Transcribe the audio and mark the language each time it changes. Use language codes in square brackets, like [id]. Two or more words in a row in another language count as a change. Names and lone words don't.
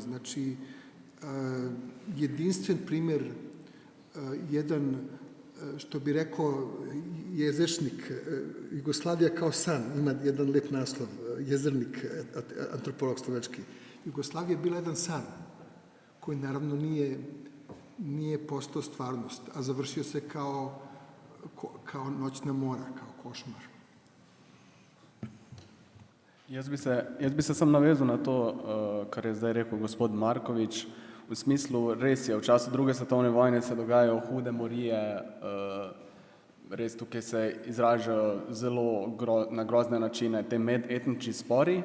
[sr] Znači, jedinstven primer, jedan, što bi rekao jezečnik, Jugoslavija kao san, ima jedan lep naslov, jezernik, antropolog slovački. Jugoslavija je bila jedan san, koji naravno nije postao stvarnost, a završio se kao noćna mora, kao košmar. [sl] Jaz bi se sam navezal na to, kar je zdaj rekel gospod Markovič. V smislu, res je, v času druge svetovne vojne se dogajajo hude morije, res tukaj se izražajo zelo na grozne načine te medetnični spori.